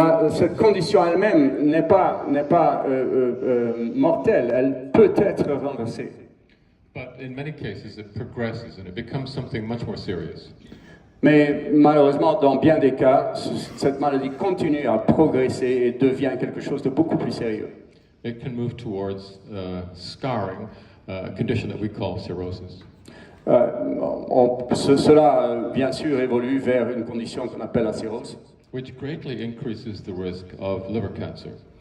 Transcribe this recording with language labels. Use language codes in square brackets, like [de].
[fr] Cette condition elle-même n'est pas mortelle, elle peut être renversée. [en] But in many cases, it progresses and it becomes something much more serious. [fr] Mais malheureusement, dans bien des cas, cette maladie continue à progresser et devient quelque chose de beaucoup plus sérieux. [en] It can move towards scarring, a condition that we call cirrhosis. [fr] Cela, bien sûr, évolue vers une condition qu'on appelle la cirrhose. [en] Which greatly increases the risk of liver cancer.